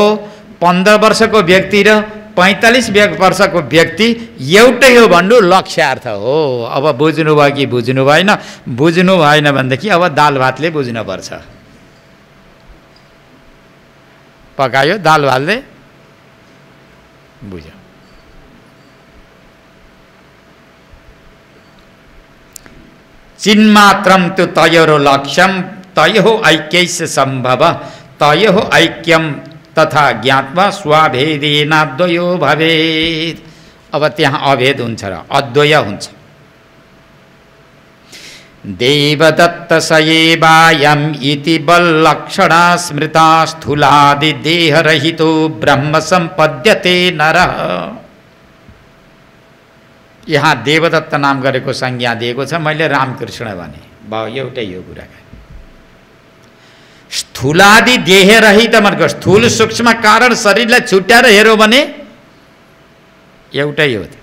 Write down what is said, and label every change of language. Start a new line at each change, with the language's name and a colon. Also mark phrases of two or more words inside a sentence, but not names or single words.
Nepali: 15 वर्षको व्यक्ति र 45 वर्षको व्यक्ति एउटै हो भन्नु लक्ष्यार्थ हो। अब बुझ्नुभयो कि बुझ्नु भएन? बुझ्नु भएन भनेदेखि अब दाल भातले बुझ्नुपर्छ। पकायो दाल भातले बुझ्यो।
Sanskrit: चिन्मात्रम तु तयोरो लक्ष्यम तयोः ऐक्यैस्य सम्भव तयोः ऐक्यम तथा ज्ञात्वा स्वाभेदेनाद्वयो भवेत्।
Nepali: अब त्यहाँ अभेद हुन्छ र अद्वय हुन्छ।
Sanskrit: देवदत्त सयेवायम इति बल्लक्षणा स्मृता स्थूलादि देहरहितो ब्रह्म सम्पद्यते नरः।
Nepali: यहाँ देवदत्त नाम गरेको संज्ञा दिएको छ। मैले रामकृष्ण भने भाउ एउटै यो कुरा। स्थूलादि देह रहित मतलब स्थूल सूक्ष्म कारण शरीरलाई छुट्याएर हेर्यो भने एउटै हो।